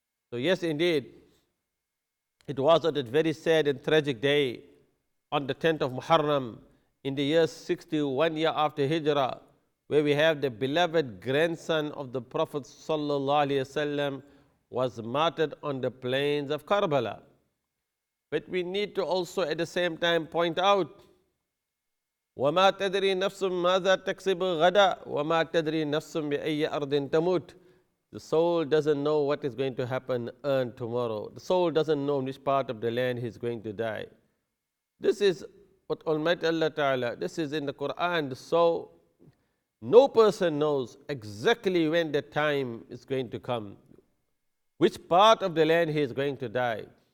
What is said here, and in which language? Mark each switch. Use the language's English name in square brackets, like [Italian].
[English] So yes, indeed, it was on that very sad and tragic day on the 10th of Muharram in the year 61 year after Hijrah, where we have the beloved grandson of the Prophet sallallahu alaihi wasallam was martyred on the plains of Karbala. But we need to also at the same time point out, [Arabic] وَمَا تَدْرِي نَفْسٌ مَاذَا تَكْسِبُ غَدًا وَمَا تَدْرِي نَفْسٌ بِأَيِّ أَرْضٍ تَمُوتُ. [English] The soul doesn't know what is going to happen tomorrow. The soul doesn't know in which part of the land he is going to die. This is what Almighty Allah Ta'ala, this is in the Quran. So no person knows exactly when the time is going to come, which part of the land he is going to die.